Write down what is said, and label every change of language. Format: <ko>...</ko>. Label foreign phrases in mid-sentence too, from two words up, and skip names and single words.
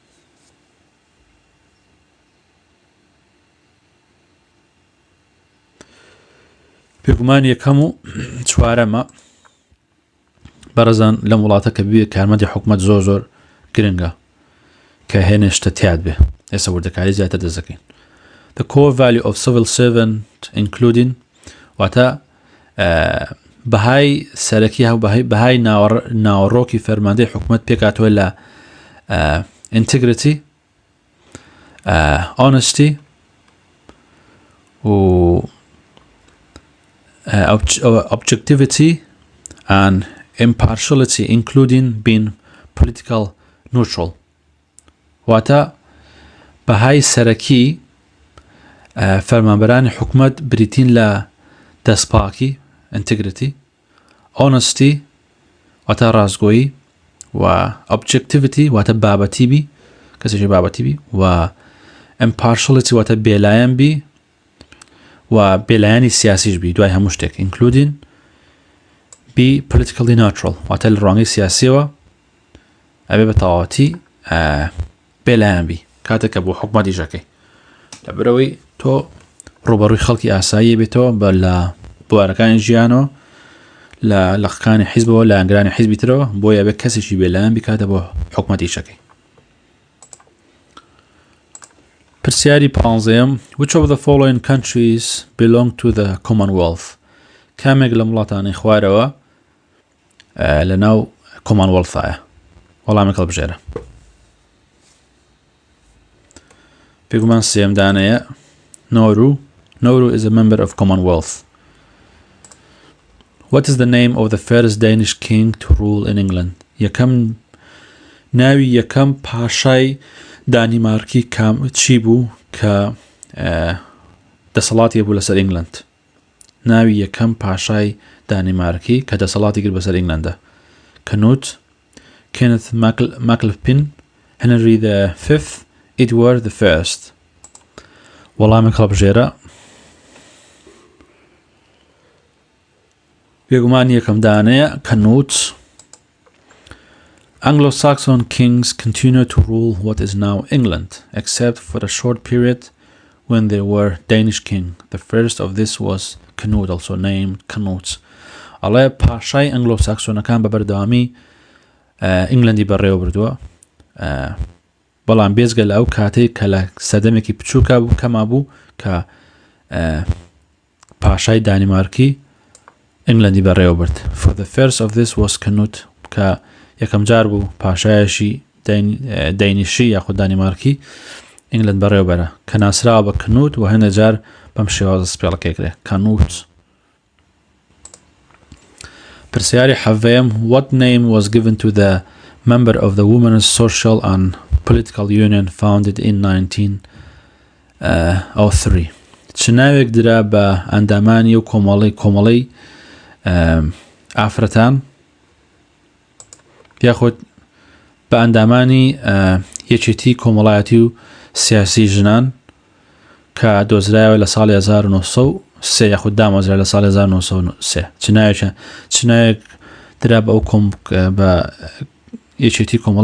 <ckb>پێگومان یەکەم و چوارەمە بەڕێزان لەم وڵاتە کە بێ کارمەندی حکومەت زۆر گرنگە کە هێنێشتە تیاد بێ ئێستا وردەکاری زیاتر دەزەکەین.</ckb> <en>The core value of civil servant including</en> <ckb>واتە بەهای سەرەکی هەو بەهای ناوەڕۆکی فەرماندەی حکومەت پێکاتوە لە</ckb> <en>integrity honesty و objectivity and impartiality including being political neutral</en> <ckb>واتە بەهای سەرەکی فەرمانبەرانی حکومەت بریتین لە دەستپاکی</ckb> <en>integrity honesty</en> <ckb>واتە ڕازگۆیی و objectivity واتە بابەتی بی کەسێکی بابەتی بی و impartiality واتە بێلایەن بی و بێلایەنی سیاسیش بی دوای هەموو شتێک</ckb> <en>including be politically neutral</en> <ckb>واتە لە ڕوانگەی سیاسیەوە ئەبێ بە تەواوەتی بێلایەن بی کاتێک کە بۆ حکومەت ئیشەکەی لەبەرەوەی تۆ ڕوبەڕووی خەڵکی ئاسایی بێتەوە بە لە بوارەکانی ژیانەوە لە لەخەکانی حیزبەوە لە ئەنگرانی حیزبی ترەوە بۆیە بێ کەسێکی بێلایەن بیکاتە بۆ حکومەت ئیشەکەی. پرسیاری پانزەیەم</ckb> <en>which of the following countries belong to the Commonwealth</en> <ckb>کامێک لە وڵاتانی خوارەوە لەناو Commonwealth-ایە وەڵامێک هەڵبژێرە. پێگومان سێمدانەیە</ckb> <en>Nauru is a member of Commonwealth. What is the name of the first Danish king to rule in England?</en> <ckb>ناوی یەکەم پاشای دانیمارکی چی بوو کە دەسەڵاتی بوو لەسەر ئینگلند؟ ناوی یەکەم پاشای دانیمارکی کە دەسەڵاتی کرد بەسەر ئینگلندە کەنوت Kenneth MacLupin Henry V Edward I وەڵامی هەڵبژێرە بێگومان یەکەم دانەیە کە نوت</ckb> <en>Anglo-Saxon kings continued to rule what is now England, except for a short period when they were Danish king. The first of this was Canute, also named Canute.</en> <ckb>ئەڵێ پاشای ئەنگلۆ-ساکسۆنەکان بە بەردەوامی ئینگلەندی بەڕێوە بردووە، بەڵام بێزگە لە ئەو کاتەی کە لە سەدەمێکی بچووکە بوو کەما بوو کە پاشای دانیمارکی ئینگلەندی بەڕێوە برد.</ckb> <en>For the first of this was Canute</en> <ckb>کە یەکەم جار بوو پاشایەشی دەینیشی یاخود دانیمارکی ئینگلەند بەڕێوە بەرە کە ناسراوە بە کنوت و هەندێک جار بەم شێوازە سپێڵەکەی کرێ کانوت. پرسیاری حەڤەیەم</ckb> <en>What name was given to the member of the Women's Social and Political Union founded in</en> <ckb>1903 چ ناوێک درا بە ئەندامانی و کۆمەڵەی ئافرەتان یاخود بە ئەندامانی یەکێتی کۆمەڵایەتی و سیاسی ژنان کە دۆزرایەوە لە ساڵی 1903 یاخود دامەزرا لە ساڵی 1903 چ ناوێک درا بە ئەو بە یەکێتی</ckb>